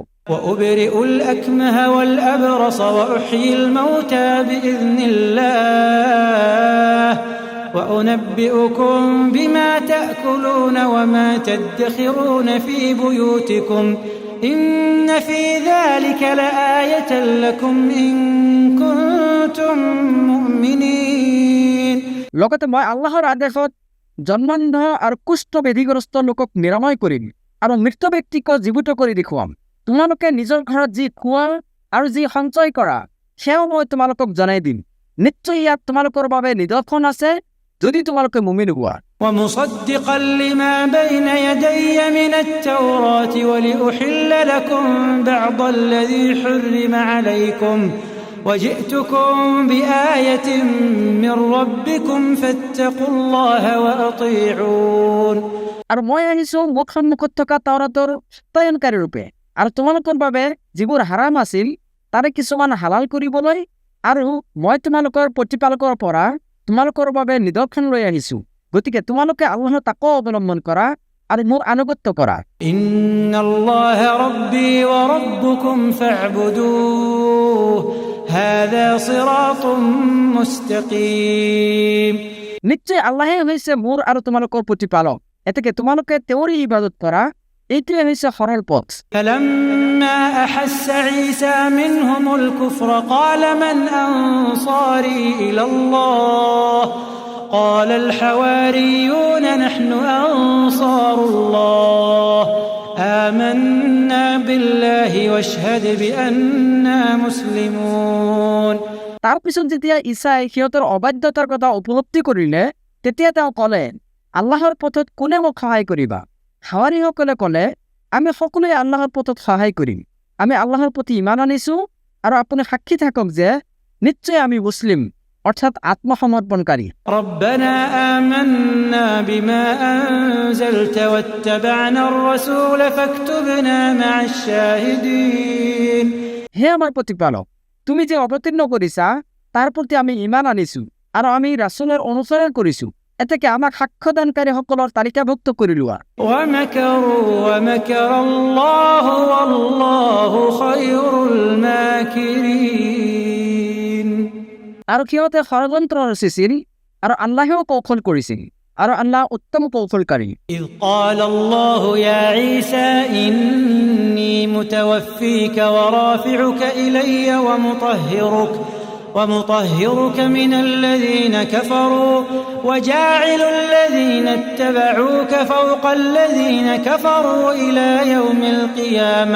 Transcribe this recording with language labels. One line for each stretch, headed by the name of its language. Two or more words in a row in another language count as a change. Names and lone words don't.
Arabic: وأبرئ الأكمه والأبرص وأحيي الموتى بإذن الله وأنبئكم بما تأكلون وما تدخرون في بيوتكم إن في ذلك لآية لكم إن كنتم مؤمنين।
Assamese: লগতে মই আল্লাহৰ আদেশত জন্মান্ধ আৰু কুষ্ঠ ব্যাধিগ্ৰস্ত লোকক নিৰাময় কৰিম আৰু মৃত ব্যক্তিক জীৱিত কৰি দেখুৱাম। তোমালোকে নিজৰ ঘৰত যি খোৱা আৰু যি সঞ্চয় কৰা সেয়াও মই তোমালোকক জনাই দিম। নিশ্চয় ইয়াত তোমালোকৰ বাবে নিদৰ্শন আছে যদি তোমালোকে মুমিন হোৱা।
Arabic: ومصدقا لما بين يدي من التوراة ولأحل لكم بعض الذي حرم عليكم وجئتكم بآية من ربكم فاتقوا الله وأطيعون।
Assamese: আৰু মই আহিছো মুখ সন্মুখত থকা তাওৰাতৰ সত্যায়নকাৰী ৰূপে, আৰু তোমালোকৰ বাবে যিবোৰ হাৰাম আছিল তাৰে কিছুমান হালাল কৰিবলৈ, আৰু মই তোমালোকৰ প্ৰতিপালকৰ পৰা তোমালোকৰ বাবে নিদৰ্শন লৈ আহিছো। গতিকে তোমালোকে আল্লাহৰ তাকৱা অৱলম্বন কৰা আৰু মোৰ আনুগত্য কৰা।
Arabic: إن الله ربي وربكم فاعبدوه هذا صراط مستقيم.
Assamese: নিশ্চয় আল্লাহে হৈছে মোৰ আৰু তোমালোকৰ প্ৰতিপালক, এতেকে তোমালোকে তেওঁৰে ইবাদত কৰা, এইটোৱে হৈছে সৰল পথ।
Arabic: فلما أحس عيسى منهم الكفر قال من أنصاري إلى الله قال الحواريون نحن أنصار الله آمنا بالله واشهد بأننا مسلمون।
Assamese: তাৰপিছত যেতিয়া ঈসাই সিহঁতৰ অবাধ্যতাৰ কথা উপলব্ধি কৰিলে তেতিয়া তেওঁ ক'লে, আল্লাহৰ পথত কোনে মোক সহায় কৰিবা? হাৱাৰীসকলে ক'লে, আমি সকলোৱে আল্লাহৰ পথত সহায় কৰিম। আমি আল্লাহৰ প্ৰতি ইমান আনিছো আৰু আপুনি সাক্ষী থাকক যে নিশ্চয় আমি মুছলিম, অৰ্থাৎ আত্মসমৰ্পণকাৰী।
Arabic: ربنا آمنا بما أنزلت واتبعنا الرسول فاكتبنا مع الشاهدين।
Assamese: হে আমাৰ প্ৰতিপালক, তুমি যে অৱতীৰ্ণ কৰিছা তাৰ প্ৰতি আমি ইমান আনিছো আৰু আমি ৰাসূলৰ অনুসৰণ কৰিছো, এতেকে আমাক সাক্ষ্যদানকাৰীসকলৰ তালিকাভুক্ত কৰি লোৱা।
Arabic: ومكروا ومكر الله والله خير الماكرين।
Assamese: আৰু সিহঁতে ষড়যন্ত্ৰ ৰচিছিল আৰু আল্লাহেও কৌশল কৰিছিল, আৰু আল্লাহ উত্তম কৌশলকাৰী।
Arabic: إذ قال الله يا عيسى إني متوفيك ورافعك إلي ومطهرك من الذين كفروا وجاعل الذين اتبعوك فوق الذين كفروا إلى يوم القيامة